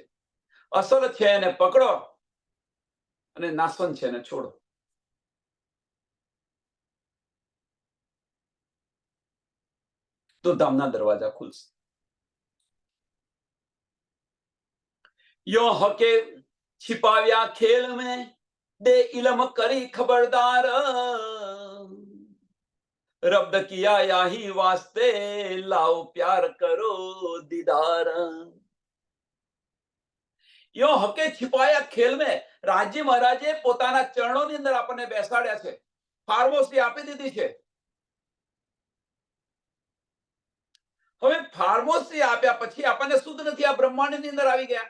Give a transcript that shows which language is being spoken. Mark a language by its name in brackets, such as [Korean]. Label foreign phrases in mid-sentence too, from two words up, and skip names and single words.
[Gujarati] અસલ છે એને પકડો અને નાસવંત છે એને છોડો. તો ધામના દરવાજા ખુલશે. [Hindi] यो हके छिपाव्या खेल में दे इलम करी खबरदार. रब्द किया याही वास्ते, लाओ प्यार करो दीदार। यो हके छिपाया खेल में [Gujarati] રાજી મહારાજે પોતાના ચરણોની અંદર આપણને બેસાડ્યા છે, ફાર્મોસી આપી દીધી છે. હવે ફાર્મોસી આપ્યા પછી આપણને શુદ્ધ નથી, આ બ્રહ્માંડની અંદર આવી ગયા.